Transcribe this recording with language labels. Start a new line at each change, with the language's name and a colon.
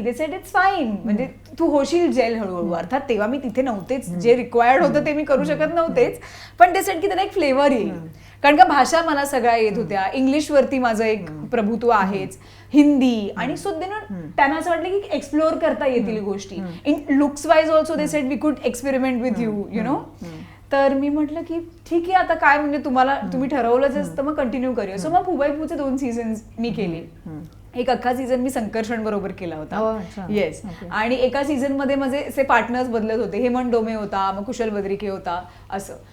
English: they said it's fine,
Marathi: म्हणजे तू होशील gel हळूहळू. अर्थात तेव्हा मी तिथे नव्हतेच, जे रिक्वायर्ड होतं ते मी करू शकत नव्हतेच, पण ते सेड की त्याला एक फ्लेवर येईल. कारण का भाषा मला सगळ्या येत होत्या. इंग्लिशवरती माझं एक प्रभुत्व आहेच, हिंदी, आणि सो त्यांना असं वाटलं की एक्सप्लोअर करता येतील गोष्टी.
English: In looks wise also they said we could experiment with you know.
Marathi: तर मी म्हटलं की ठीक आहे, आता काय म्हणजे तुम्ही ठरवलंच असतं, मग कंटिन्यू करूया. सो मग फुबाई फूचे 2 सीझन्स मी केले. एक अख्खा सीझन मी संकर्षण बरोबर केला होता. येस. आणि एका सीझन मध्ये माझे असे पार्टनर्स बदलत होते. हेमंत डोमे होता, मग कुशल बद्रिके होता असं.